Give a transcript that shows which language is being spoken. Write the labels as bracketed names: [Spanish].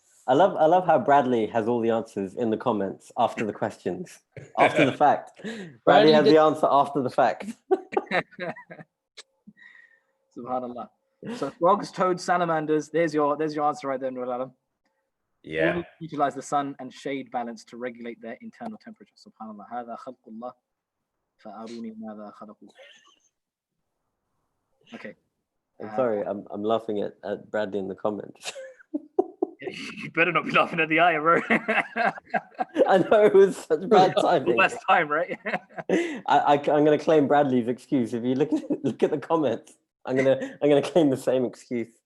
[English] I love how Bradley has all the answers in the comments after the questions, after the fact. Bradley has the answer after the fact. Subhanallah. So frogs, toads, salamanders. There's your answer right there, Nur Alam. Yeah. Utilize the sun and shade balance to regulate their internal temperature. Subhanallah. [Arabic] هذا خلق الله فأروني ماذا خلقوا. [English] Okay. I'm sorry, I'm laughing at Bradley in the comments. You better not be laughing at the ayah, bro. I know it was such bad timing. Last time, right? I'm going to claim Bradley's excuse. If you look at the comments, I'm gonna claim the same excuse.